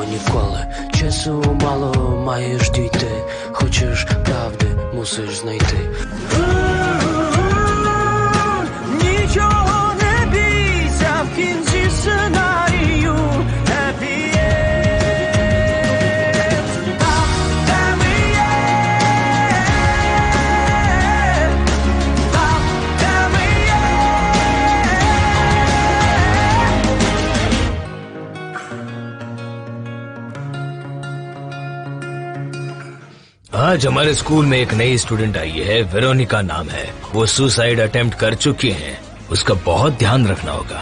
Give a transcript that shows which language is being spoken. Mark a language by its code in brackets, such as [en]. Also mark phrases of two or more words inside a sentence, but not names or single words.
[uk] відколи. Часу мало, маєш дійти. Хочеш правди, мусиш знайти. Нічого не бійся, в кінці сценарію [en] happy end. [uk] Там, де ми є. Там, де ми є. [hi] आज हमारे स्कूल में एक नई स्टूडेंट आई है, वेरोनिका नाम है। वो [en] suicide attempt [hi] कर चुकी है। उसका बहुत ध्यान रखना होगा।